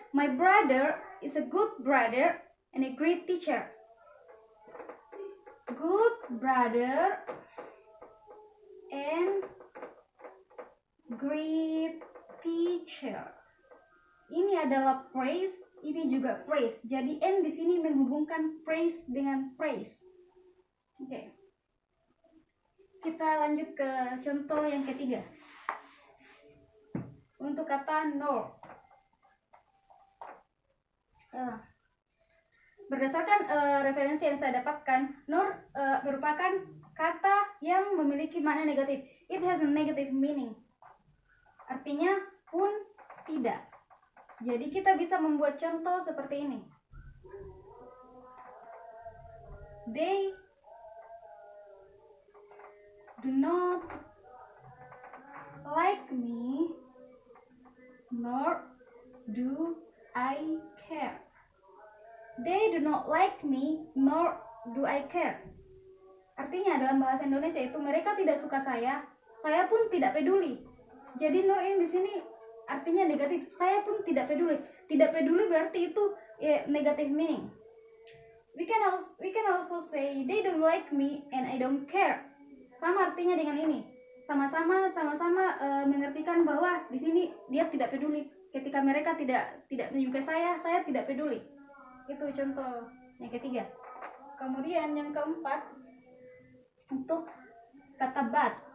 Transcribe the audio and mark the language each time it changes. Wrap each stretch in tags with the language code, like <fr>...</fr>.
<en>My brother is a good brother and a great teacher. Good brother and great teacher.</en> <id>Ini adalah phrase, ini juga phrase. Jadi and di sini menghubungkan phrase dengan phrase. Oke. Kita lanjut ke contoh yang ketiga. Untuk kata nor. Berdasarkan referensi yang saya dapatkan, nor merupakan kata yang memiliki makna negatif.</id> <en>It has a negative meaning.</en> <id>Artinya pun tidak. Jadi kita bisa membuat contoh seperti ini.</id> <en>They do not like me, nor do I care. They do not like me, nor do I care.</en> <id>Artinya dalam bahasa Indonesia itu mereka tidak suka saya pun tidak peduli. Jadi nor ini di sini artinya negatif. Saya pun tidak peduli. Tidak peduli berarti itu negative meaning.</id> <en>We can also say they don't like me and I don't care.</en> <id>Sama artinya dengan ini. Sama-sama mengertikan bahwa di sini dia tidak peduli. Ketika mereka tidak menyukai saya tidak peduli. Itu contoh yang ketiga. Kemudian yang keempat, untuk kata but.</id>